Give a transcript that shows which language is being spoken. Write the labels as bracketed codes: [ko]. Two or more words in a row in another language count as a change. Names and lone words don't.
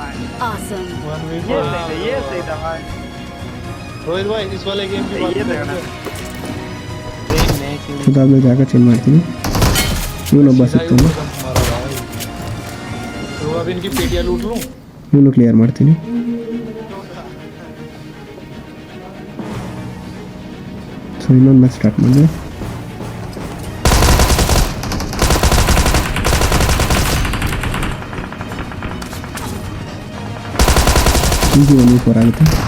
[hi] रोहित भाई इस वाले गेम की बात [kn] ಅದಾದ್ಮೇಲೆ ಜಾಗ ಚೇಂಜ್ ಮಾಡ್ತೀನಿ. ಇವನೊಬ್ಬ ಸಿಗ್ತಾನೆ, [hi] इनकी पेटियां लूट लूं. [kn] ಇವನು ಕ್ಲಿಯರ್ ಮಾಡ್ತೀನಿ. ಸೊ ಇನ್ನೊಂದು [en] match start [kn] ಮಾಡಿದೆ. ಈಸಿ 1v4 ಆಗುತ್ತೆ.